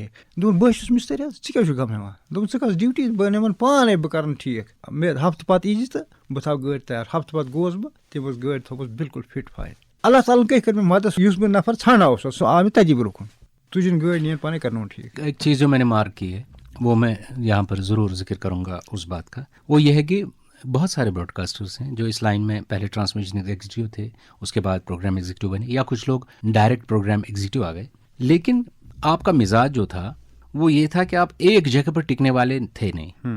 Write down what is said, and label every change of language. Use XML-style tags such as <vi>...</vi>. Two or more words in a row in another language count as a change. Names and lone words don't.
<ks>دوٚپُن بہٕ چھُس مِستٕرۍ حظ, ژٕ کیٛاہ چھُکھ غم ہٮ۪وان؟ دوٚپُن ژٕ کۄس ڈیوٹی؟ بہٕ نِمن پانے, بہٕ کرن ٹھیٖک. مےٚ ہفتہٕ پتہٕ یی تہٕ بہٕ تھاوٕ گٲڑۍ تیار. ہفتہٕ پتہٕ گوس بہٕ, تٔمۍ ٲس گٲڑۍ تھٲومٕژ بالکل</ks> <en>fit fine.</en> <ks>اللہ تعالیٰ ہن کٔر مےٚ مدد, یُس بہٕ نفر ژھانڈان اوسُس سُہ آو مےٚ تتی برونٛہہ کُن. تُجِن گٲڑۍ نِیَن پانے کرناوُن ٹھیٖک.</ks> <ur>ایک چیز جو میں نے مارک کی ہے وہ میں یہاں پر ضرور ذکر کروں گا اس بات کا, وہ یہ ہے کہ بہت سارے براڈ کاسٹرس ہیں جو اس لائن میں پہلے</ur> <en>transmission executive</en> <ur>تھے, اس کے بعد</ur> <en>programme executive</en> <ur>بنے, یا کچھ لوگ ڈائریکٹ</ur> <en>programme executive</en> <ur>آ گئے. لیکن آپ کا مزاج جو تھا وہ یہ تھا کہ آپ ایک جگہ پر ٹکنے والے تھے نہیں.</ur>